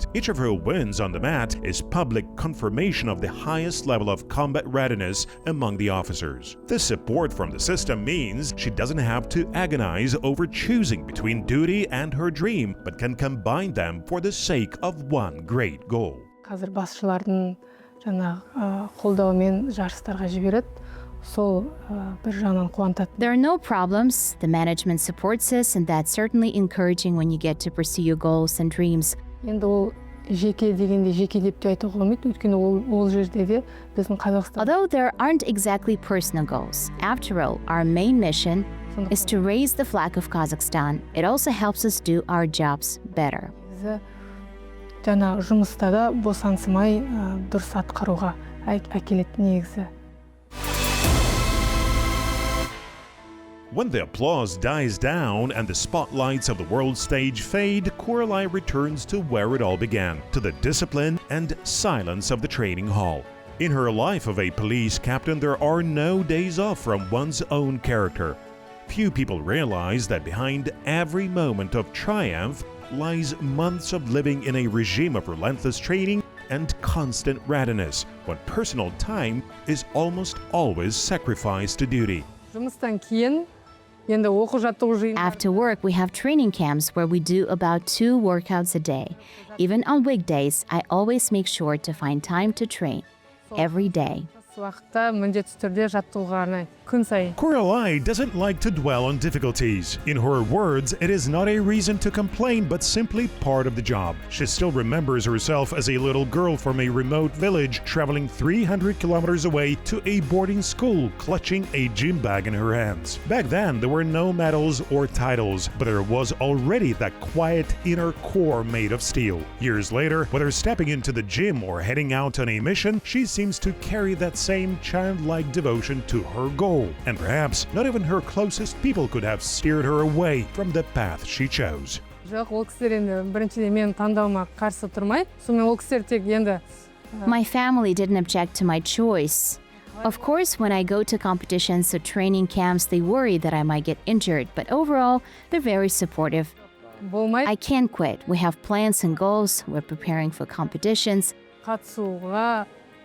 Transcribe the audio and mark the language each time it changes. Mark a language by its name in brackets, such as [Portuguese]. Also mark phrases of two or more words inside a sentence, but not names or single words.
[English] Each of her wins on the mat is public confirmation of the highest level of combat readiness among the officers. This support from the system means she doesn't have to agonize over choosing between duty and her dream, but can combine them for the sake of one great goal. [Kazakh] Қазір басшылардың қолдауымен жарыстарға жібереді. Сол бір жағынан қуантады. [English] There are no problems. The management supports us, and that's certainly encouraging when you get to pursue your goals and dreams. [Kazakh] Енді ол жеке дегенде жеке деп те айтуға болмайды, өйткені ол жерде де біздің Қазақстан. [English] Although there aren't exactly personal goals, after all, our main mission is to raise the flag of Kazakhstan. It also helps us do our jobs better. [Kazakh] Жаңа жұмыста да босаңсымай дұрыс атқаруға әкеледі негізі. [English] When the applause dies down and the spotlights of the world stage fade, Kuralay returns to where it all began, to the discipline and silence of the training hall. In her life of a police captain, there are no days off from one's own character. Few people realize that behind every moment of triumph lies months of living in a regime of relentless training and constant readiness, when personal time is almost always sacrificed to duty. [Kazakh] Жұмыстан кейін енді оқу-жаттығу жиын. [English] After work, we have training camps where we do about 2 workouts a day. Even on weekdays, I always make sure to find time to train every day. [Kazakh] Уақытта міндетті түрде жаттығуға арнаймын. Күн сайын. [English] Kuralay doesn't like to dwell on difficulties. In her words, it is not a reason to complain, but simply part of the job. She still remembers herself as a little girl from a remote village, traveling 300 kilometers away to a boarding school, clutching a gym bag in her hands. Back then, there were no medals or titles, but there was already that quiet inner core made of steel. Years later, whether stepping into the gym or heading out on a mission, she seems to carry that same childlike devotion to her goal. And perhaps not even her closest people could have steered her away from the path she chose. [Kazakh] Жоқ, ол кісілер енді біріншіден менің таңдауыма қарсы тұрмайды. Сонымен ол кісілер тек енді [English] My family didn't object to my choice. Of course, when I go to competitions or training camps, they worry that I might get injured, but overall, they're very supportive. [Kazakh] болмайды. [English] I can't quit. We have plans and goals. We're preparing for competitions.